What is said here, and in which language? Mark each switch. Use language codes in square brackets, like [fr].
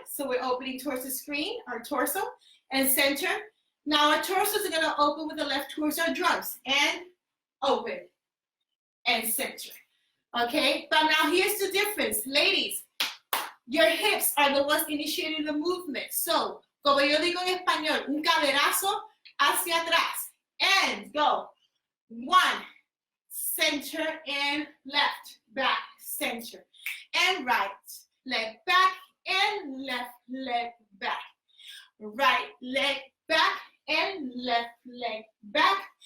[en] So we're opening towards the screen, our torso, and center. Now our torsos are gonna open with the left towards our drums, and open, and center. Okay, but now here's the difference. Ladies, your hips are the ones initiating the movement. [es] So, como yo digo en español, un caderazo hacia atrás. [en] And go. 1, center, and left, back, center, and right, leg back, and left leg back. Right leg back, and left leg back.